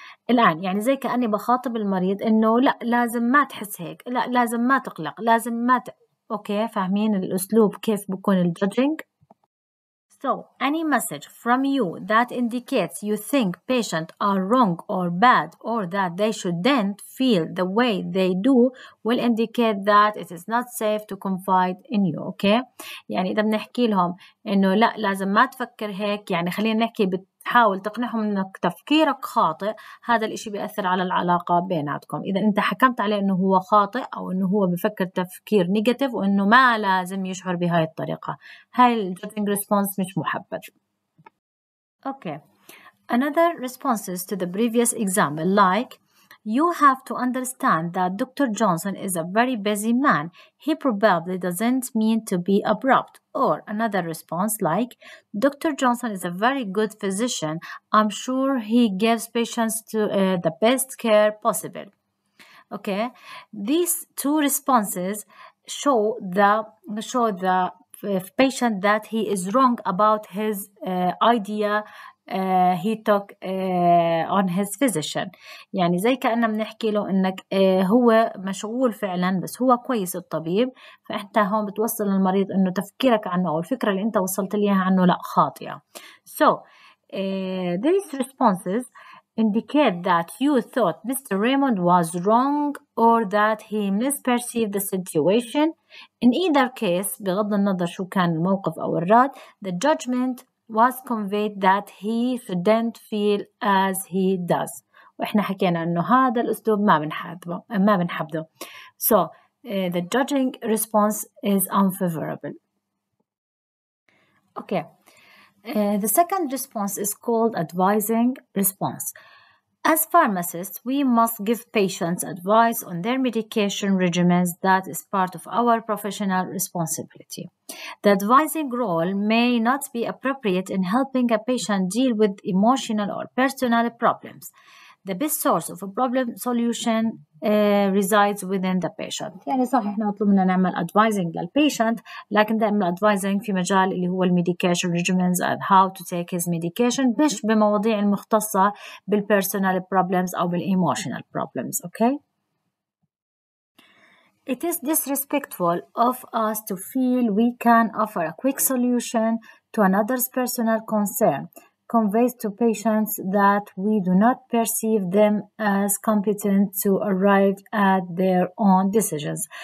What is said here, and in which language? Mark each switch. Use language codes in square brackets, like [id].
[ar] الآن يعني زي كأني بخاطب المريض إنه لا لازم ما تحس هيك، لا لازم ما تقلق، لازم ما أوكي فاهمين الأسلوب كيف بكون الجادجينج؟ [en] So, any message from you that indicates you think patients are wrong or bad or that they shouldn't feel the way they do will indicate that it is not safe to confide in you, okay? [ar] يعني إذا بنحكي لهم إنه لا لازم ما تفكر هيك، يعني خلينا نحكي بتحاول تقنعهم إنك تفكيرك خاطئ، هذا الإشي بيأثر على العلاقة بيناتكم. إذا أنت حكمت عليه إنه هو خاطئ أو إنه هو بفكر تفكير نيجاتيف وإنه ما لازم يشعر بهاي الطريقة، هاي الجادجينج ريسبونس مش محبب. [en] Okay, another responses to the previous example like you have to understand that Dr. Johnson is a very busy man. He probably doesn't mean to be abrupt. Or another response like Dr. Johnson is a very good physician. I'm sure he gives patients the best care possible. Okay, these two responses show the patient that he is wrong about his idea he took on his physician. [ar] يعني زي كأننا بنحكي له إنك هو مشغول فعلا بس هو كويس الطبيب، فأنت هون بتوصل للمريض إنه تفكيرك عنه أو الفكرة اللي أنت وصلت ليها عنه لا خاطئة. [en] So these responses indicate that you thought Mr. Raymond was wrong or that he misperceived the situation. In either case, [ar] بغض النظر شو كان الموقف أو الرد, [en] the judgment was conveyed that he shouldn't feel as he does. [ar] وإحنا حكينا إنه هذا الأسلوب ما بنحبه. [en] So the judging response is unfavorable. Okay. The second response is called advising response. As pharmacists, we must give patients advice on their medication regimens. That is part of our professional responsibility. The advising role may not be appropriate in helping a patient deal with emotional or personal problems. The best source of a problem solution resides within the patient. [ar] يعني صح احنا مطلوب منا نعمل advising للpatient, لكن دائما advising في مجال اللي هو [en] medication regimens and how to take his medication, [ar] مش بمواضيع المختصة بالpersonal problems أو بالemotional problems. [en] Okay? It is disrespectful of us to feel we can offer a quick solution to another's personal concern. Conveys to patients that we do not perceive them as competent to arrive at their own decisions.